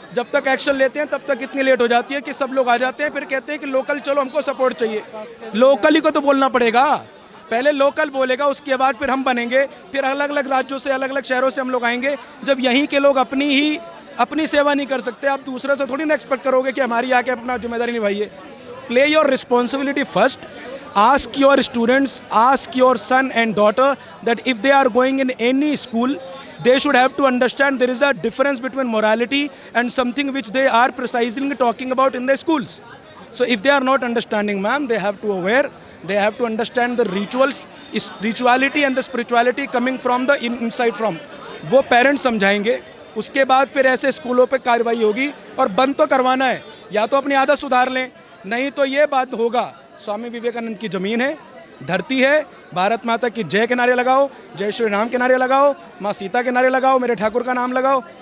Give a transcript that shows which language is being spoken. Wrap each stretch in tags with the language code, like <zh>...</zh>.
<hi>जब तक एक्शन लेते हैं तब तक इतनी लेट हो जाती है कि सब लोग आ जाते हैं, फिर कहते हैं कि लोकल चलो हमको सपोर्ट चाहिए। लोकल ही को तो बोलना पड़ेगा, पहले लोकल बोलेगा, उसके बाद फिर हम बनेंगे, फिर अलग अलग राज्यों से अलग अलग शहरों से हम लोग आएंगे। जब यहीं के लोग अपनी सेवा नहीं कर सकते, आप दूसरे से थोड़ी ना एक्सपेक्ट करोगे कि हमारी आके अपना जिम्मेदारी निभाइए।</hi> <en>Play your responsibility first, ask your students, ask your son and daughter that if they are going in any school, they should have to understand there is a difference between morality and something which they are precisely talking about in their schools. So if they are not understanding, ma'am, they have to aware, they have to understand the rituals, spirituality and the spirituality coming from the inside from.</en> <hi>वो parents समझाएंगे, उसके बाद फिर ऐसे स्कूलों पे कार्रवाई होगी। और बंद तो करवाना है, या तो अपनी आदत सुधार लें, नहीं तो ये बात होगा। स्वामी विवेकानंद की ज़मीन है, धरती है, भारत माता की जय के नारे लगाओ, जय श्री राम के नारे लगाओ, माँ सीता के नारे लगाओ, मेरे ठाकुर का नाम लगाओ।</hi>